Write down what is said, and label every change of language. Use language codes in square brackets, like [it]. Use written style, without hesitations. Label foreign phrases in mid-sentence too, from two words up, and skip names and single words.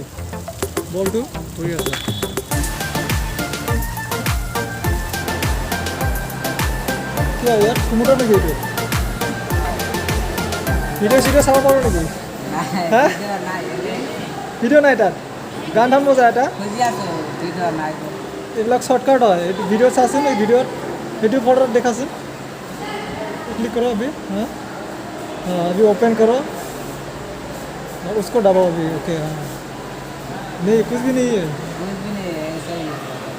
[as] বলটো ঘূৰি আছে। কি হয় ইয়াত? সমুদ্ৰ নেকি এইটো? ভিডিঅ' চিডিঅ' চাব পাৰোঁ নেকি? হা? ভিডিঅ' নাই তাত? গান ধান বজা এটা? এইবিলাক শৰ্টকাট হয়। এইটো ভিডিঅ' চাচোন, এই ভিডিঅ'ত এইটো ফটোত দেখাচোন। [hi] क्लिक करो अभी। हाँ हाँ अभी ओपन करो। उसको दबाओ अभी। ओके हाँ, नहीं कुछ भी नहीं है, कुछ भी नहीं है, ऐसा ही है।